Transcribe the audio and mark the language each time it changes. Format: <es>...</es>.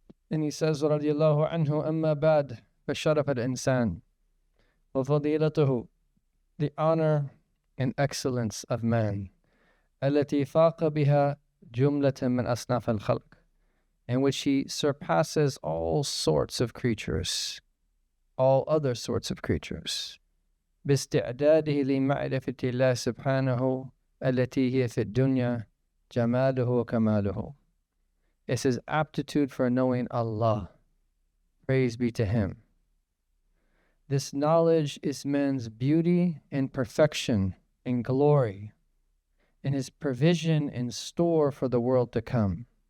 <en>And he says,</en> <ar>رضي الله عنه أما بعد فشرف الإنسان وفضيلته,</ar> <en>the honor and excellence of man,</en> <ar>التي فاق بها جملة من أصناف الخلق,</ar> <en>in which he surpasses all sorts of creatures, all other sorts of creatures.</en> <ar>باستعداده لمعرفة الله سبحانه التي هي في الدنيا جماله وكماله.</ar> <en>It's his aptitude for knowing Allah. Praise be to him. This knowledge is man's beauty and perfection and glory, and his provision and store for the world to come.</en>